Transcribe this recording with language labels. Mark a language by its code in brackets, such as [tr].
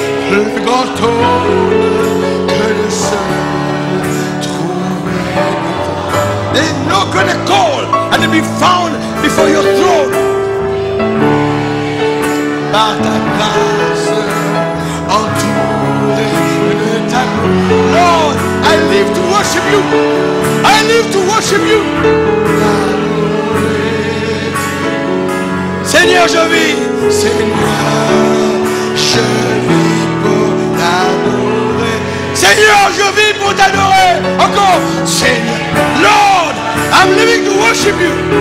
[fr] Le grand trône que le seul trouvait. [en] There is no greater call and to be found before your throne. [fr] Par ta grâce, entouré de ta gloire. [en] Lord, I live to worship you. I live to worship you. [fr] Seigneur, je vis. Seigneur, je vis pour t'adorer. Seigneur, je vis pour t'adorer. Encore. Seigneur. [en] I'm living to worship you.